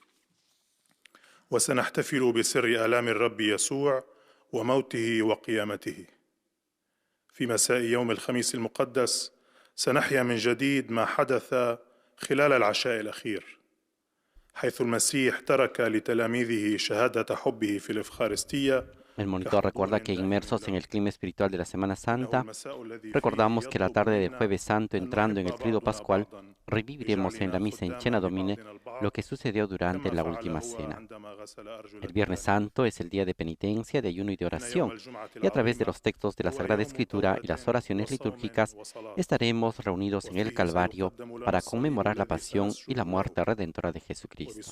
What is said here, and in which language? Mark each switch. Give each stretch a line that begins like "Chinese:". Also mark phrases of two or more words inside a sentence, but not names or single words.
Arabic: وسنحتفل بسر آلام الرب يسوع وموته وقيامته. في مساء يوم الخميس المقدس سنحيا من جديد ما حدث خلال العشاء الأخير، حيث المسيح ترك لتلاميذه شهادة حبه في الإفخارستية.
Spanish: El monitor recuerda que inmersos en el clima espiritual de la Semana Santa, recordamos que la tarde del Jueves Santo, entrando en el Triduo Pascual, reviviremos en la misa en
Latin: Cena Domine
Spanish: lo que sucedió durante la última cena. El Viernes Santo es el día de penitencia, de ayuno y de oración, y a través de los textos de la Sagrada Escritura y las oraciones litúrgicas estaremos reunidos en el Calvario para conmemorar la pasión y la muerte redentora de Jesucristo.